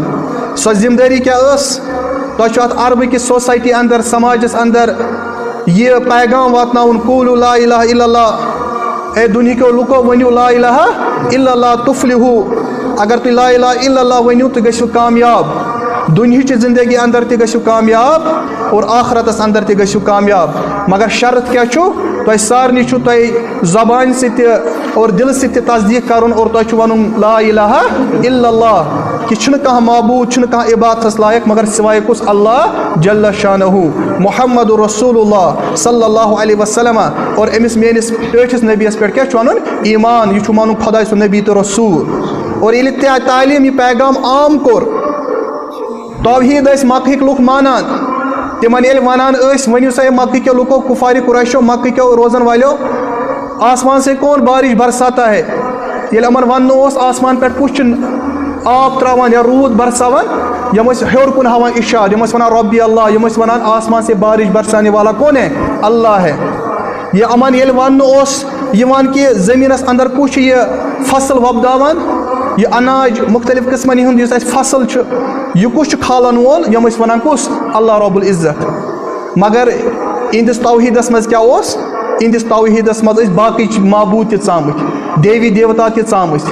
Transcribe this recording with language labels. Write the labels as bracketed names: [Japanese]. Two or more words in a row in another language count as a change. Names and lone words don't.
[Kashmiri] سۄ ذمہٕ دٲری کیٛاہ ٲس؟ تۄہہِ چھُ اَتھ عربٕکِس سوسایٹی اندر سماجس اندر یہ پیغام واتناوُن [Arabic] قولوا لا الہ الا اللہ، [Kashmiri] اے دُنہِکیو لُکو ؤنِو [Arabic] لا الہ الا اللہ تفلحو، [Kashmiri] اگر تُہۍ [Arabic] لا الہ الا اللہ [Kashmiri] ؤنِو تُہۍ گٔژھِو کامیاب، دُنہِچہِ زندگی اندر تہِ گٔژھِو کامیاب اور آخرتس اندر تہِ گٔژھِو کامیاب. مگر شرط کیٛاہ چھُ؟ تۄہہِ سارنٕے چھُو تۄہہِ زبانہِ سۭتۍ تہِ اور دِلہٕ سۭتۍ تہِ تصدیٖق کرُن اور تۄہہِ چھُ وَنُن [Arabic] لا الہ الا اللہ، [Kashmiri] کہِ چھُنہٕ کانٛہہ معبوٗد، چھُنہٕ کانٛہہ عبادتس لایق مگر سوائے کُس اللہ جل شانہُ [Arabic] محمد رسول اللہ صلی اللہ علیہ وسلم. [Kashmiri] اور أمِس میٲنِس ٹٲٹھِس نبیَس پٮ۪ٹھ کیٛاہ چھُ وَنُن؟ ایمان، یہِ چھُ مانُن خۄداے سُنٛد نبی تہٕ رسوٗل. اور ییٚلہِ تعلیٖم یہِ پیغام عام کوٚر، توحیٖد ٲسۍ مکہٕکۍ لُکھ مانان، تِمن ییٚلہِ وَنان ٲسۍ ؤنِو سا مکہ کیو لُکو کُفارِ قُریشو مکہ کیو روزن والیو [Urdu] آسمان سے کون بارش برساتا ہے، [Kashmiri] ییٚلہِ یِمن وَننہٕ اوس آسمان پٮ۪ٹھ کُس چھُ آب ترٛاوان یا روٗد برساوان، یِم ٲسۍ ہیوٚر کُن ہاوان اِرشاد، یِم ٲسۍ وَنان [Arabic] رۄبی اللہ، [Kashmiri] یِم ٲسۍ وَنان [Urdu] آسمان سے بارش برسانے والا کون ہے؟ اللہ ہے. [Kashmiri] یہِ یِمن ییٚلہِ وَننہٕ اوس یِوان کہِ زٔمیٖنس اندر کُس چھُ یہِ فصل وۄپداوان، یہِ اناج مختلف قٕسمن ہُنٛد یُس اَسہِ فصل چھُ، یہِ کُس چھُ کھالن وول؟ یِم ٲسۍ وَنان کُس؟ [Arabic] اللہ رب العزت. [Kashmiri] مگر اِہنٛدِس توحیٖدس منٛز کیٛاہ اوس؟ اِہنٛدِس توحیٖدس منٛز ٲسۍ باقٕے معبوٗد تہِ ژامٕتۍ، [Urdu] دیوی دیوتا [Kashmiri] تہِ ژامٕتۍ.